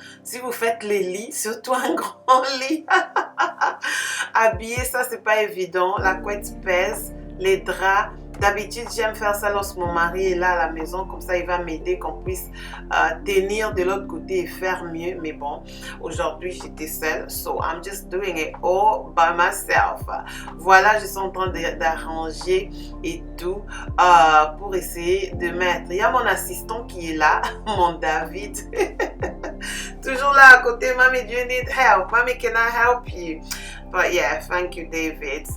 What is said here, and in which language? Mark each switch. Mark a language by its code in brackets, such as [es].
[fr] Si vous faites les lits, surtout un grand lit, habiller ça c'est pas évident. La couette pèse, les draps. D'habitude, j'aime faire ça lorsque mon mari est là à la maison. Comme ça, il va m'aider qu'on puisse tenir de l'autre côté et faire mieux. Mais bon, aujourd'hui, j'étais seule. [en] So, I'm just doing it all by myself. [fr] Voilà, je suis en train d'arranger et tout pour essayer de mettre. Il y a mon assistant qui est là, mon David. Toujours là à côté. [en] Mommy, do you need help? Mommy, can I help you? But yeah, thank you, David.